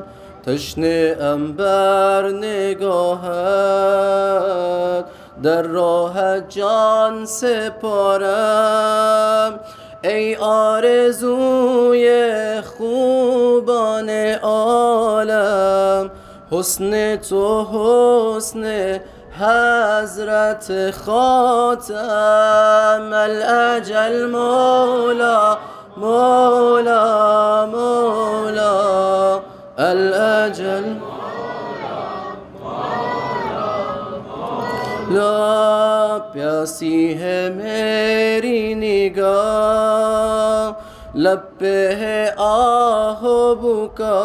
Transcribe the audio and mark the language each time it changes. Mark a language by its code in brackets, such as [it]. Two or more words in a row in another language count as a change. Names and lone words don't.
[fa] تشنه ام بر نگاهت، در راه جان سپارم. ای آرزوی خوبان عالم، حسن تو حسن حضرت خاتم. [ar] الاجل مولا مولا مولا، الاجل لا. [ur] پیاسی ہے میری نگاہ، لب پہ ہے آہ و بکا.